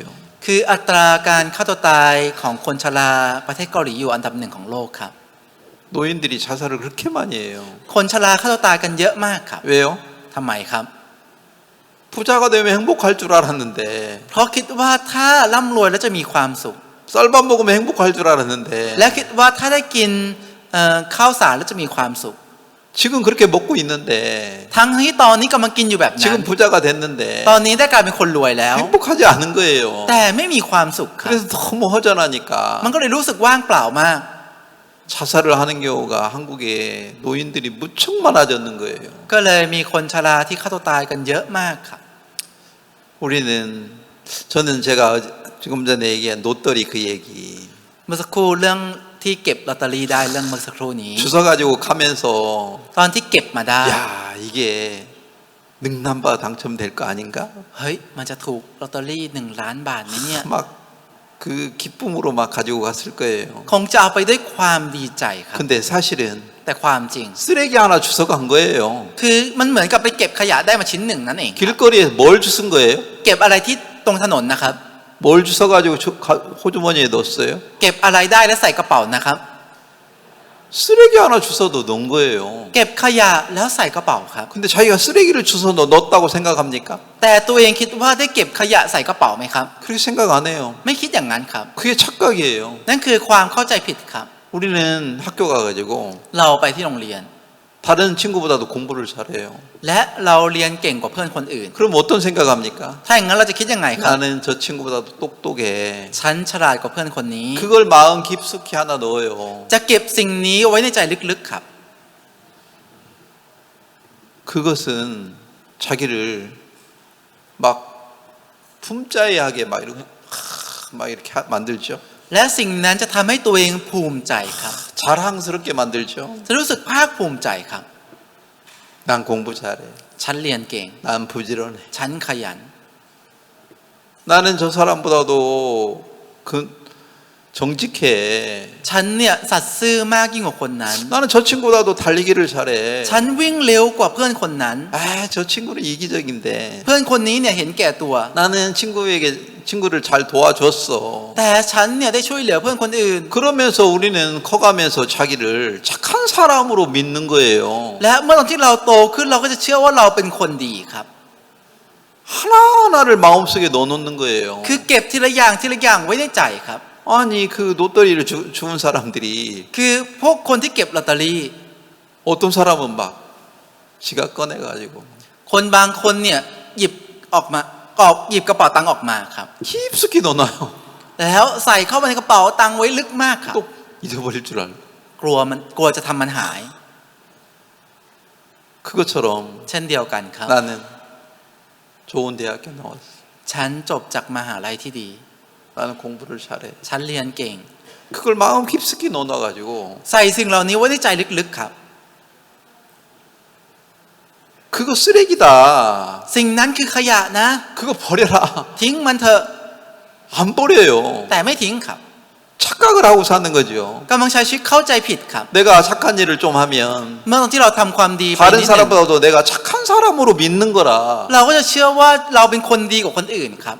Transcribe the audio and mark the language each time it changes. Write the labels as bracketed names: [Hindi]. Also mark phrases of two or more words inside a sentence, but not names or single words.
[Thai] คืออัตราการฆ่าตัวตายของคนชราประเทศเกาหลีอยู่อันดับหนึ่งของโลกครับ [Korean] 노인들이 자살을 그렇게 많이 해요. [Thai] คนชราฆ่าตัวตายกันเยอะมากครับ [Korean] 왜요? [Thai] ทำไมครับ [Korean] 부자가 되면 행복할 줄 알았는데 [Thai] เพราะคิดว่าถ้าร่ำรวยแล้วจะมีความสุข [Korean] 쌀밥 먹으면 행복할 줄 알았는데 [Thai] และคิดว่าถ้าได้กินข้าวสารแล้วจะมีความสุข [Korean] 지금 그렇게 먹고 있는데 [Thai] ทั้งที่ตอนนี้กำลังกินอยู่แบบนั้น [Korean] 지금 부자가 됐는데 [Thai] ตอนนี้ได้กลายเป็นคนรวยแล้ว [Korean] 행복하지 않은 거예요. [Thai] แต่ไม่มีความสุขครับ [Korean] 그래서 너무 허전하니까 [Thai] มันก็เลยรู้สึกว่างเปล่ามาก [Korean] 자살을 하는 경우가 한국에 노인들이 무척 많아졌는 거예요. [Thai] ก็เลยมีคนชราที่ฆ่าตัวตายกันเยอะมากครับ [Korean] 저는 제가 지금 전에 얘기한 로또리 그 얘기 [Thai] เมื่อสักครู่เรื่องที่เก็บลอตเตอรี่ได้เรื่องเมื่อสักครู่นี้ [Korean] 주워 가지고 가면서 [Thai] ตอนที่เก็บมาได้ [Korean] 야 이게 능남바 당첨될 거 아닌가? [Thai] เฮ้ยมันจะถูกลอตเตอรี่1 ล้านบาทไหมเนี่ย [Korean] 막 그 기쁨으로 막 가지고 갔을 거예요. [Thai] คงจะเอาไปด้วยความดีใจครับ [Korean] 근데 사실은 [Thai] แต่ความจริง [Korean] 쓰레기 하나 주워 간 거예요. [Thai] คือมันเหมือนกับไปเก็บขยะได้มาชิ้นหนึ่งนั่นเอง [Korean] 길거리에서 뭘 주운 거예요? [Thai] เก็บอะไรที่ตรงถนนนะครับ [Korean] 뭘 주워 가지고 호주머니에 넣었어요? [Thai] เก็บอะไรได้แล้วใส่กระเป๋านะครับ [Korean] 쓰레기 하나 주워도 넣은 거예요. [Thai] เก็บขยะแล้วใส่กระเป๋าครับ [Korean] 근데 자기가 쓰레기를 주워 넣었다고 생각합니까? [Thai] แต่ตัวเองคิดว่าได้เก็บขยะใส่กระเป๋าไหมครับ [Korean] 그렇게 생각 안 해요. [Thai] ไม่คิดอย่างนั้นครับ [Korean] 그게 착각이에요. [Thai] นั่นคือความเข้าใจผิดครับ [Korean] 우리는 학교 가가지고 [Thai] เราไปที่โรงเรียน [Korean] 다른 친구보다도 공부를 잘해요. [Thai] และเราเรียนเก่งกว่าเพื่อนคนอื่น [Korean] 그럼 어떤 생각합니까? [Thai] ถ้าอย่างนั้นเราจะคิดยังไงครับ [Korean] 나는 저 친구보다도 똑똑해. [Thai] ฉันฉลาดกว่าเพื่อนคนนี้ [Korean] 그걸 마음 깊숙이 하나 넣어요. [Thai] จะเก็บสิ่งนี้ไว้ในใจลึกๆครับ [Korean] 그것은 자기를 막 품자해하게 막 이렇게 만들죠. [Thai] และสิ่งนั้นจะทำให้ตัวเองภูมิใจครับ [Korean] 자랑스럽게 만들죠. [Thai] จะรู้สึกภาคภูมิใจครับ [Korean] 난 공부 잘해. [Thai] ฉันเรียนเก่ง [Korean] 난 부지런해. [Thai] ฉันขยัน [Korean] 나는 저 사람보다도 그 정직해. [Thai] ฉันเนี่ยสัตย์ซื่อมากยิ่งกว่าคนนั้น [Korean] 나는 저 친구보다도 달리기를 잘해. [Thai] ฉันวิ่งเร็วกว่าเพื่อนคนนั้น [Korean] 저 친구는 이기적인데 [Thai] เพื่อนคนนี้เนี่ยเห็นแก่ตัว [Korean] 나는 친구를 잘 도와줬어. [Thai] แต่ฉันเนี่ยได้ช่วยเหลือเพื่อนคนอื่น [Korean] 그러면서 우리는 커가면서 자기를 착한 사람으로 믿는 거예요. [Thai] และเมื่อตอนที่เราโตขึ้นเราก็จะเชื่อว่าเราเป็นคนดีครับ [Korean] 하나하나를 마음속에 넣어놓는 거예요. [Thai] คือเก็บทีละอย่างไว้ในใจครับ [Korean] 아니 그 로또리를 주운 사람들이 [Thai] คือพวกคนที่เก็บลอตเตอรี่ [Korean] 어떤 사람은 막 지가 꺼내가지고 [Thai] คนบางคนเนี่ยหยิบออกมาหยิบกระเป๋าตังค์ออกมาครับ [Korean] 깊숙이 넣어놔요. [Thai] แล้วใส่เข้าไปในกระเป๋าตังค์ไว้ลึกมากครับ [Korean] 또 잊어버릴 줄 알고. [Thai] กลัวจะทำมันหาย [Korean] 그것처럼 [Thai] เช่นเดียวกันครับ [Korean] 나는 좋은 대학교 나왔어. [Thai] ฉันจบจากมหาลัยที่ดี [Korean] 나는 공부를 잘해. [Thai] ฉันเรียนเก่ง [Korean] 그걸 마음 깊숙이 넣어놔가지고 [Thai] ใส่สิ่งเหล่านี้ไว้ในใจลึกๆครับ [Korean] 그거 쓰레기다. [Thai] สิ่งนั้นคือขยะนะ [Korean] 그거 버려라. [Thai] ทิ้งมันเถอะ [Korean] 안 버려요. [Thai] แต่ไม่ทิ้งครับ [Korean] 착각을 하고 사는 거죠. [Thai] กำลังใช้ชีวิตเข้าใจผิดครับ [Korean] 내가 착한 일을 좀 하면 [Thai] เมื่อตอนที่เราทำความดีไป [Korean] 다른 [Thai] นิดหนึง [Korean] 사람보다도 내가 착한 사람으로 믿는 거라. [Thai] เราก็จะเชื่อว่าเราเป็นคนดีกว่าคนอื่นครับ